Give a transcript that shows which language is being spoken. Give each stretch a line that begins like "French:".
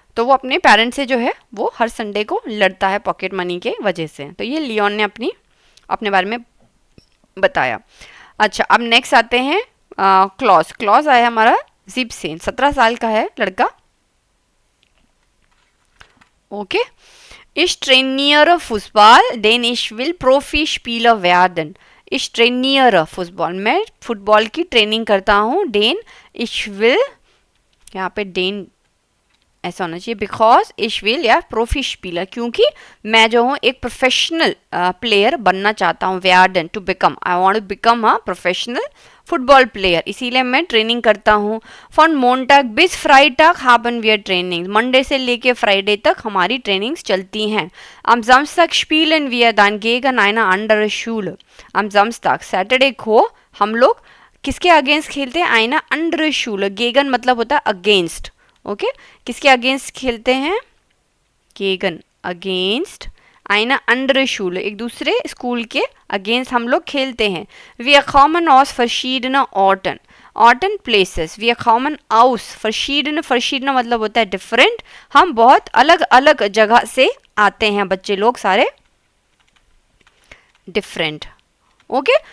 Hindi: तो वो अपने पेरेंट्स से जो है वो हर संडे को लड़ता है पॉकेट मनी के वजह से। तो ये लियोन ने अपने बारे में बताया। अच्छा, अब नेक्स्ट आते हैं क्लॉज। क्लॉज आया हमारा जिप्सेन, 17 साल का है लड़का, okay.
German: Ich trainiere Fußball, denn ich will Profispieler werden. Ich trainiere Fußball,
Hindi: मैं फुटबॉल की ट्रेनिंग करता हूँ। den ich will, यहाँ पे den ऐसा होना चाहिए, बिकॉज इश विल या प्रोफी स्पीलर, क्योंकि मैं जो हूँ एक प्रोफेशनल प्लेयर बनना चाहता हूँ। वेआर्डन, to become,
English: I want to become a professional football player,
Hindi: इसीलिए मैं ट्रेनिंग करता हूँ। फॉन मोन्टाग बिस फ्राइटाग
German: haben wir
Hindi: ट्रेनिंग, मंडे से लेके फ्राइडे तक हमारी ट्रेनिंग्स चलती हैं।
German: am Samstag spielen wir dann gegen eine andere Schule, am Samstag,
Hindi: Saturday को हम लोग किसके अगेंस्ट खेलते हैं?
German: eine andere Schule,
Hindi: गेगन मतलब होता है अगेंस्ट, ओके। किसके अगेंस्ट खेलते हैं? गेगन, अगेंस्ट, आइना अंडर शूल, एक दूसरे स्कूल के अगेंस्ट हम लोग खेलते हैं।
German: Wir kommen aus verschiedenen Orten,
Hindi: Orten places,
German: wir kommen aus verschiedene,
Hindi: verschiedene मतलब होता है डिफरेंट, हम बहुत अलग अलग जगह से आते हैं बच्चे लोग सारे, डिफरेंट, ओके।